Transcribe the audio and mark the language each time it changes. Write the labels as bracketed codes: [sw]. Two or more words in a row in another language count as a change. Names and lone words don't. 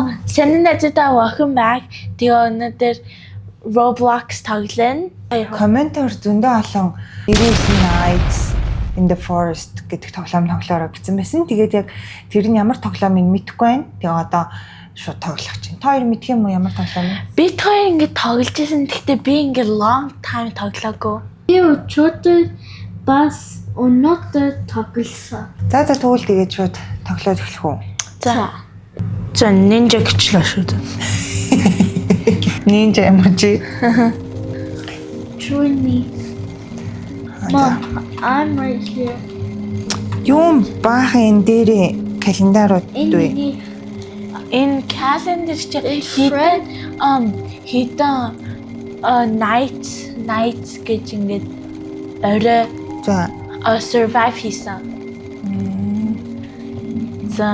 [mn] Сайн найзуудаа [en] welcome back. [mn] Тэгээ өнөөдөр Roblox тоглоно. Комментээр зөндөө олон Erasing Nights in the Forest гэдэг тоглоом тоглоорой гэсэн байсан. Тэгээд яг тэр нь ямар тоглоомыг мэдэхгүй байна. Тэгээ одоо шууд тоглох чинь. Та хоёр мэдх юм уу ямар тоглоом вэ? Би хоёр ингэ тоглож байсан. Гэхдээ би ингэ [en] long time [mn] тоглоогүй. Би өчигдөр бас өнөөдөр тоглосон. За тэгвэл тэгээд шууд тоглоод эхлэх үү? За ninja гэчлээ шүү дээ. [en] Ninja emoji. Join me. Mom, I'm right here. [mn] Юм баахан энэ дээрээ календарууд үү? Энэ calendar чинь хитэн night гэж ингэ орой За survive хийсэн. За